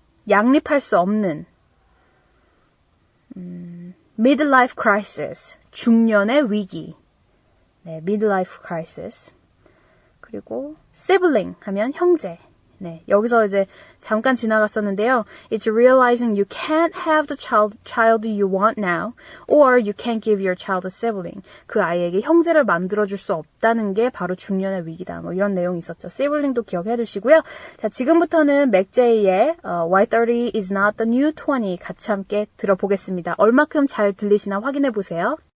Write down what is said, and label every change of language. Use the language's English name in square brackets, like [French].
[Korean] 양립할 수 없는. midlife crisis. 중년의 위기. 네, midlife crisis. 그리고 sibling 하면 형제. 네, 여기서 이제 잠깐 지나갔었는데요. [English] It's realizing you can't have the child you want now, or you can't give your child a sibling. [Korean] 그 아이에게 형제를 만들어줄 수 없다는 게 바로 중년의 위기다. 뭐 이런 내용이 있었죠. sibling도 기억해 두시고요. 자, 지금부터는 맥제이의 Why 30 is not the new 20 같이 함께 들어보겠습니다. 얼마큼 잘 들리시나 확인해 보세요.